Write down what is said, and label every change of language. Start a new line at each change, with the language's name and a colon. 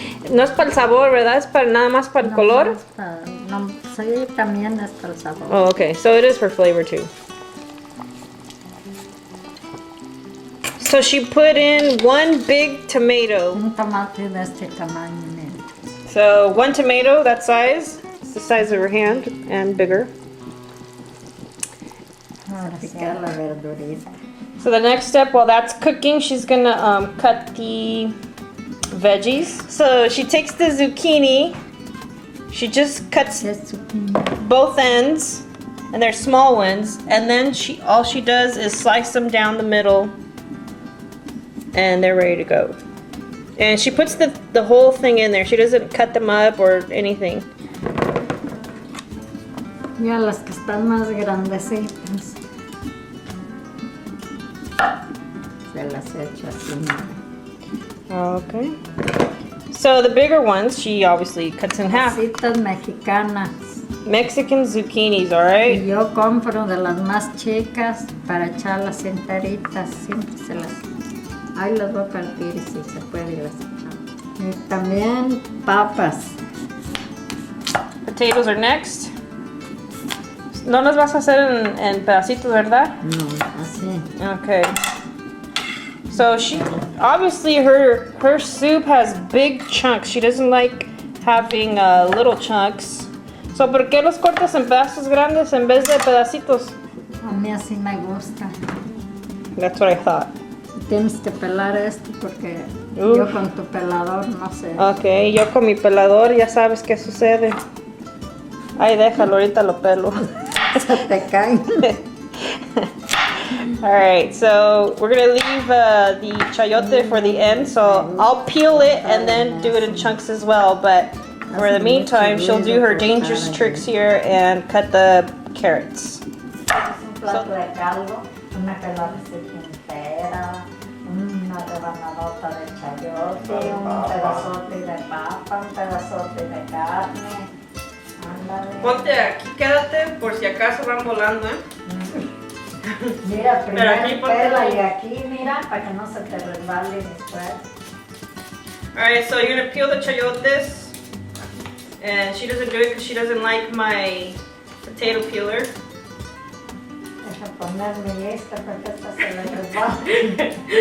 Spanish: No es para el sabor, ¿verdad? Es para nada más para el color. No, sí, también es para el sabor.
English: Oh, okay. So it is for flavor too. So she put in 1 big tomato.
Spanish: Un tomate de este tamaño, mira.
English: So 1 tomato, that size. It's the size of her hand and bigger.
Spanish: Ahora picar la verdurita.
English: So the next step, while that's cooking, she's gonna cut the veggies. So she takes the zucchini. She just cuts both ends, and they're small ones. And then all she does is slice them down the middle. And they're ready to go. And she puts the whole thing in there. She doesn't cut them up or anything.
Spanish: Ya las que están más grandecitas. Se las echo así.
English: Okay. So the bigger ones, she obviously cuts in half.
Spanish: Casitas mexicanas.
English: Mexican zucchinis, alright?
Spanish: Y yo compro de las más chicas para echarlas enteritas. Siempre se las... Ahí las voy a partir y si se puede las echamos. Y también papas.
English: Potatoes are next.
Spanish: No las vas a hacer en pedacitos, ¿verdad? No, así.
English: Okay. So she obviously her soup has big chunks. She doesn't like having little chunks.
Spanish: So ¿por qué los cortas en pedazos grandes en vez de pedacitos? A mí así me gusta.
English: That's what I thought.
Spanish: Tienes que pelar esto porque Uf. yo con tu pelador no sé. Okay, yo con mi pelador ya sabes qué sucede. Ay, déjalo, ahorita lo pelo. Se te cae.
English: Alright, so we're gonna leave the chayote for the end, so I'll peel it and then do it in chunks as well, but for the meantime, she'll do her dangerous tricks here and cut the carrots.
Spanish: Un plato de caldo, una calabacita entera, una rebanadota de chayote, un pedazote de papa, un pedazote de carne. Ándale. Ponte aquí, quédate por si acaso van volando, ¿eh? Mira, Pero aquí primero ponte pela ahí. y aquí, mira, para que no se te resbale después.
English: Alright, so you're gonna peel the chayotes, and she doesn't do it because she doesn't like my potato peeler.
Spanish: Deja ponerme esta para que esta se le resbale.